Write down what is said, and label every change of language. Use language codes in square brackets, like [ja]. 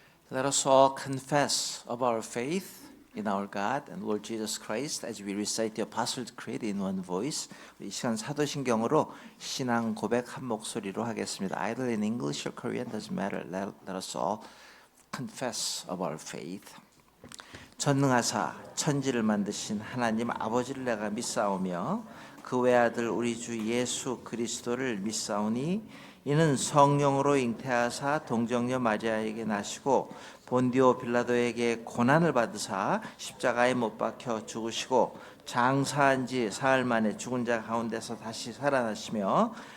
[en] Let us all confess of our faith in our God and Lord Jesus Christ as we recite the Apostles' Creed in one voice. [ko] 이 시간 사도신경으로 신앙 고백 한 목소리로 하겠습니다. [en] Either in English or Korean doesn't matter. Let us all confess of our faith. [ko] 전능하사 천지를 만드신 하나님 아버지를 내가 믿사오며 그 외아들 우리 주 예수 그리스도를 믿사오니 이는 성령으로 잉태하사 동정녀 마리아에게 나시고 본디오 빌라도에게 고난을 받으사 십자가에 못 박혀 죽으시고 장사한 지 사흘 만에 죽은 자 가운데서 다시 살아나시며